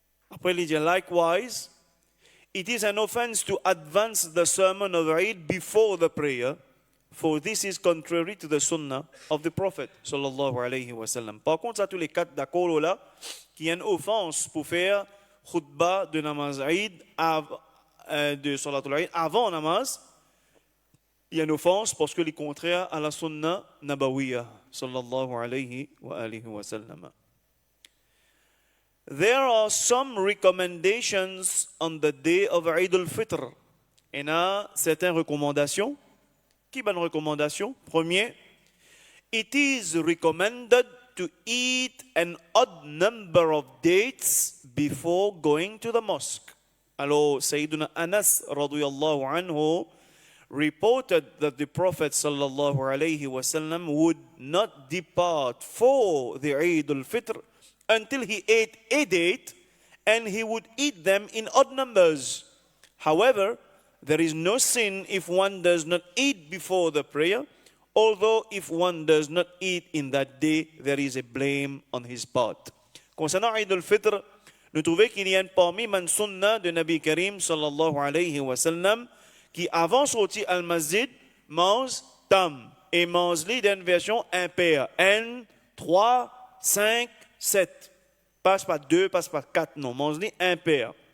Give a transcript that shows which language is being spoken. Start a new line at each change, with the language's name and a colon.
French: Après, il dit,
English: likewise, it is an offense to advance the sermon of Eid before the prayer, for this is contrary to the sunnah of the Prophet, sallallahu alayhi wa sallam.
French: Par contre, ça, tous les 4 d'accord là, qui est une offense pour faire khutbah de namaz Eid, de salatul Eid, avant namaz, il y a une offense parce que est contraire à la sunna nabawiyya, sallallahu alayhi wa sallam.
English: There are some recommendations on the day of Eid al-Fitr.
French: Il y a certaines recommandations. Qui bonne recommandation?
English: Premier, it is recommended to eat an odd number of dates before going to the mosque. Alors, Sayyiduna Anas radiyallahu anhu reported that the Prophet sallallahu alayhi wasallam would not depart for the Eid al-Fitr until he ate a date, and he would eat them in odd numbers. However, there is no sin if one does not eat before the prayer, although if one does not eat in that day, there is a blame on his part.
French: Concernant Eid al-Fitr, nous trouvons qu'il y a parmi man sunnah de Nabi Karim sallallahu alayhi wa sallam qui avant sorti al-masjid mange tam et mange li d'une version impaire. N, 3, 5, 7. Passe pas 2, passe pas 4, non, mange li impaire.